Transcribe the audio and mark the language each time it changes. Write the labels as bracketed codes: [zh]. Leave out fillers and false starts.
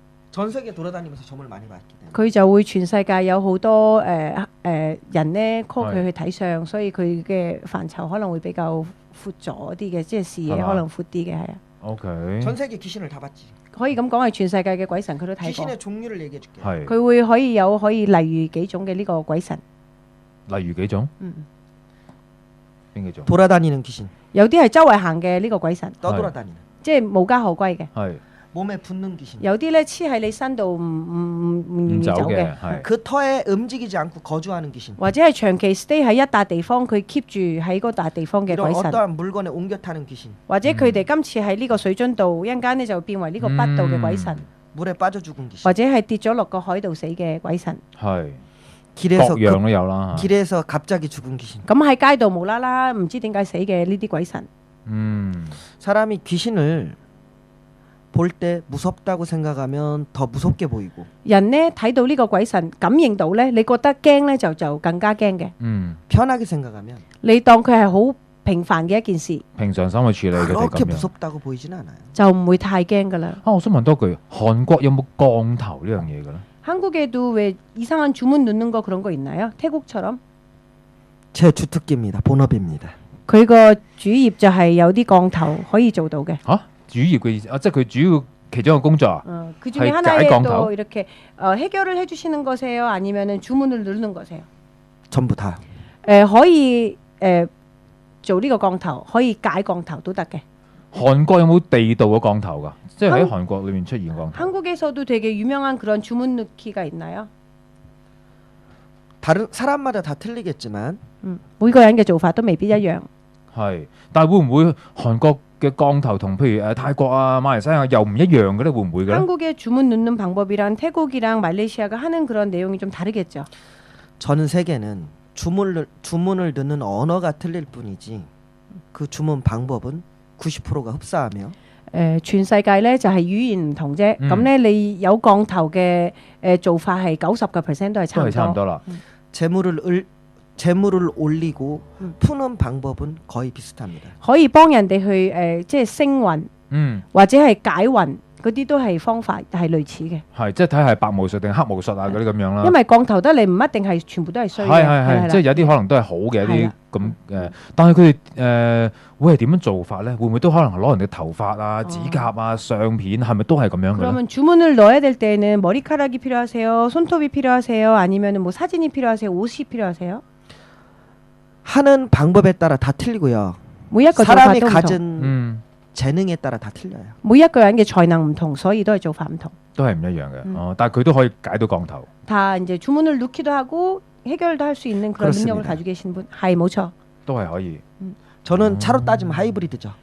[ko] 전 세계 돌아다니면서 점을 많이 봤기 때문에. [yue] 佢就會全世界有好多人咧 call 佢去睇相，所以佢嘅範疇可能會比較闊咗啲嘅，即係視野可能闊啲嘅係啊。 OK。 [ko] 전 세계 귀신을 다 봤지. [yue] 可以咁講係全世界嘅鬼神佢都睇過。 [ko] 귀신의 종류를 얘기해줄게. [yue] 係。佢會可以例如幾種嘅呢個鬼神。例如幾種？邊幾種？ [ko] 돌아다니는 귀신. [yue] 有啲係周圍行嘅呢個鬼神。 [ko] 떠돌아다니는. [yue] 即係無家可歸嘅。係。 [ko] 몸에 붙는 귀신. [yue] 有啲咧黐喺你身度唔願意走嘅。 [ko] 그 터에 움직이지 않고 거주하는 귀신. [yue] 或者係長期 stay 喺一笪地方，佢 keep 住喺嗰笪地方嘅鬼神。 [ko] 어떠한 물건에 옮겨 타는 귀신. [yue] 或者佢哋今次喺呢個水樽度，一陣間咧就變為呢個筆度嘅鬼神。 [ko] 물에 빠져 죽은 귀신. [yue] 或者係跌咗落個海度死嘅鬼神。係。 [ko] 길에서 [yue] 各樣都有啦。 [ko] 길에서 갑자기 죽은 귀신. [yue] 咁喺街度無啦啦唔知點解死嘅呢啲鬼神。 [ko] 사람이 귀신을 볼 때 무섭다고 생각하면 더 무섭게 보이고. [yue] 人呢睇到呢個鬼神，感應到咧，你覺得驚咧就更加驚嘅。 [ko] 편하게 생각하면 [yue] 你當佢係好平凡嘅一件事，平常心去處理佢哋咁 [ko] 그렇게 [yue] 樣， [ko] 무섭다고 보이진 않아요. [yue] 就唔會太驚噶啦。我想問多句，韓國有冇降頭呢樣嘢嘅咧？ [ko] 한국에도 왜 이상한 주문 넣는 거 그런 거 있나요? 태국처럼? 제 주특기입니다. 본업입니다. [yue] 佢個主業就係有啲降頭可以做到嘅。主業嘅意思即係佢主要其中一個工作 [ko] 그 중에 하나에 또 이렇게 해결을 해주시는 거세요? 아니면은 주문을 누르는 거세요? 전부 다. [yue] 可以做呢個降頭，可以解降頭都得嘅。韓國有冇地道嘅降頭㗎？即係喺韓國裏面出現降頭。 [ko] 한국에서도 되게 유명한 그런 주문 넣기가 있나요? 다른 사람마다 다 틀리겠지만 [yue] 每個人嘅做法都未必一樣。係，但係會唔會韓國嘅降頭同譬如泰國啊、馬來西亞又唔一樣嘅咧？會唔會嘅咧？ [ko] 한국의 주문 넣는 방법이랑 태국이랑 말레이시아가 하는 그런 내용이 좀 다르겠죠. 전 세계는 주문을 넣는 언어가 틀릴 뿐이지 그 주문 방법은 90%가 흡사하며 [yue] 全世界咧就係語言唔同啫。咁咧你有降頭嘅做法係90% 都係差唔多啦。 [ko] 재물을 올리고 푸는 방법은 거의 비슷합니다. [yue] 可以幫人哋去即係升運，或者係解運嗰啲都係方法係類似嘅。係即係睇係白巫術定黑巫術啊嗰啲咁樣啦。因為降頭得嚟唔一定係全部都係衰嘅。係即係有啲可能都係好嘅一啲咁但係佢哋會係點樣做法咧？會唔會都可能攞人哋頭髮啊、指甲啊、相片係咪都係咁樣嘅咧？ [ko] 그러면 주문을 넣어야 될 때는 머리카락이 필요하세요? 손톱이 필요하세요? 아니면 뭐 사진이 필요하세요? 옷이 필요하세요? 하는 방법에 따라 다 틀리고요. 사람이 가진 재능에 따라 다 틀려요. [yue] 每一個人嘅才能唔同，所以都係做法唔同。都係唔一樣嘅。但係佢都可以解到降頭。 [ko] 다 이제 주문을 넣기도 하고 해결도 할 수 있는 그런 능력을 가지고 계신 분， [yue] 係冇錯。都係可以。 [ko] 저는 차로 따지면 하이브리드죠.